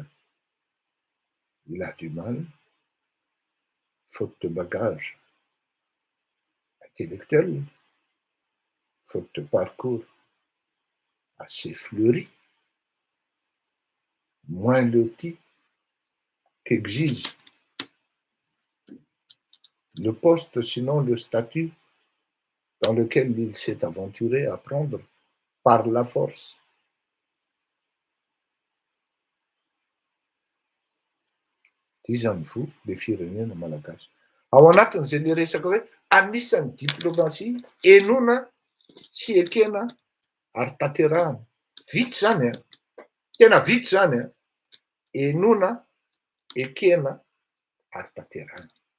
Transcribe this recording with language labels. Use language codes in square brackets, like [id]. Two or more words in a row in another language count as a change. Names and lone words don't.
[fr] Il a du mal, faute de bagage intellectuel, faute de parcours assez fleuri, moins loti qu'exige le poste, sinon le statut dans lequel il s'est aventuré à prendre par la force. Disons fou [mg] le firenena malagasy. Ao anatin'izay le resaka hoe anisan'ny diplomasia enoana sy ekena ary tanterahana. Vitsy zany tena vitsy zany enoana, ekena ary tanterahana.